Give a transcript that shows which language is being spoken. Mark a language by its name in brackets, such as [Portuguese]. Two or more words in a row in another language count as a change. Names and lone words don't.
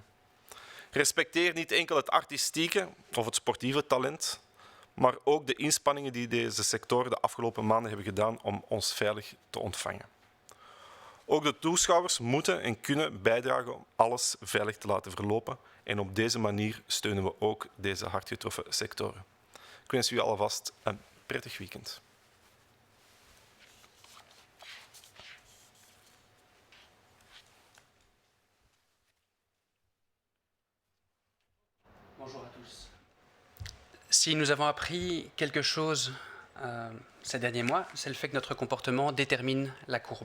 [Dutch] Respecteer niet enkel het artistieke of het sportieve talent, maar ook de inspanningen die deze sectoren de afgelopen maanden hebben gedaan om ons veilig te ontvangen. Ook de toeschouwers moeten en kunnen bijdragen om alles veilig te laten verlopen en op deze manier steunen we ook deze hard getroffen sectoren. Ik wens u alvast een prettig weekend. [French] Bonjour à tous. Si nous avons appris quelque chose ces derniers mois, c'est le fait que notre comportement détermine la courbe.